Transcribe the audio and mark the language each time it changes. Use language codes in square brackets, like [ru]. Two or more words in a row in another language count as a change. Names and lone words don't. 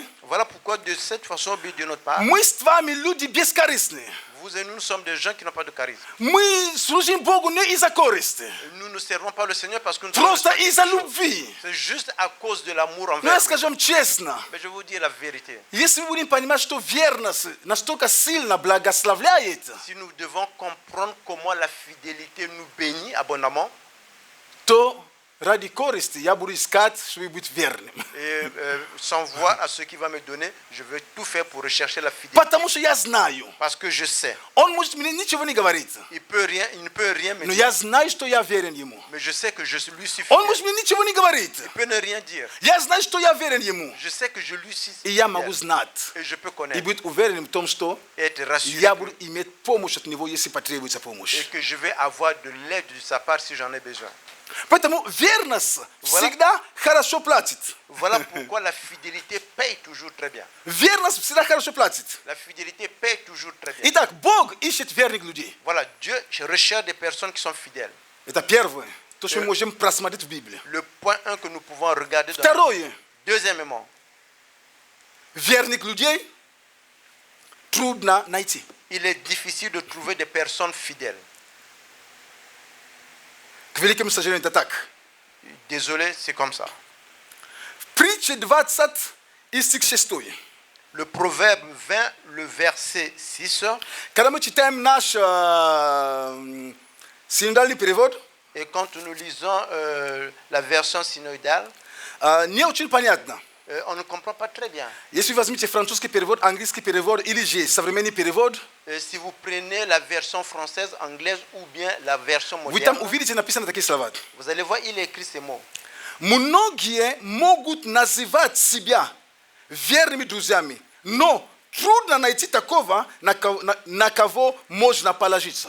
[fr] Voilà pourquoi de cette façon, bien de notre part, [ru] мы с вами люди бескорыстные. [fr] vous et nous sommes des gens qui n'ont pas de charisme. [ru] Мы служим Богу не из-за користи. [fr] Nous ne servons pas le Seigneur parce que nous [ru] Просто [fr] sommes [ru] из-за любви. [fr] C'est juste à cause de l'amour [ru] Но [fr] envers [ru] я [fr] nous. [ru] скажем честно, [fr] Mais je vous dis la vérité. [ru] если мы будем понимать, что верность настолько сильно благословляет, [fr] Si nous devons comprendre comment la fidélité nous bénit abondamment, [ru] то ради користи я буду искать, чтобы быть верным. [fr] et sans voir à ce qu'il va me donner, je vais tout faire pour rechercher la fidélité. [ru] Потому что я знаю, [fr] Parce que je sais, [ru] он может мне ничего не говорить, [fr] il ne peut rien me [ru] но [fr] dire, [ru] я знаю, что я верен ему. [fr] mais je sais que je lui suis [ru] Он [fr] fidèle. [ru] может мне ничего не говорить, [fr] Il peut ne rien dire. [ru] я знаю, что я верен ему. [fr] Je sais que je lui suis [ru] И я [fr] fidèle. [ru] могу знать [fr] Et je peux [ru] и [fr] connaître [ru] быть уверенным в том, что [fr] et être rassuré [ru] я буду иметь помощь от него, если потребуется помощь. [fr] et que je vais avoir de l'aide de sa part si j'en ai besoin. [ru] Поэтому верность всегда хорошо платит. [fr] Voilà pourquoi la fidélité paye toujours très bien. [ru] Верность всегда хорошо платит. [fr] La fidélité paye toujours très bien. [ru] Итак, Бог ищет верных людей. [fr] Voilà, Dieu recherche des personnes qui sont fidèles. [ru] Это первое, то, что мы можем просмотреть в Библии. [fr] Le point 1 que nous pouvons regarder dans [ru] Второе, [fr] Deuxièmement, [ru] верных людей трудно найти. [fr] il est difficile de trouver des personnes fidèles. [ru] К великому сожалению, это так. [fr] Désolé, c'est comme ça. [ru] В притче 20 и стих 6. [fr] Le proverbe 20, le verset 6, [ru] Когда мы читаем наш синодальный перевод, [fr] et quand nous lisons la version synoïdale, [ru] не очень понятно. [fr] on ne comprend pas très bien. [ru] Если вы возьмете французский перевод, английский перевод или же современный перевод, [fr] Si vous prenez la version française, anglaise ou bien la version [ru] вы там [fr] moderne, [ru] увидите написано такие слова. [fr] vous allez voir, il est écrit ces mots. [ru] Многие могут называть себя верными друзьями, но трудно найти такого, на кого можно положиться.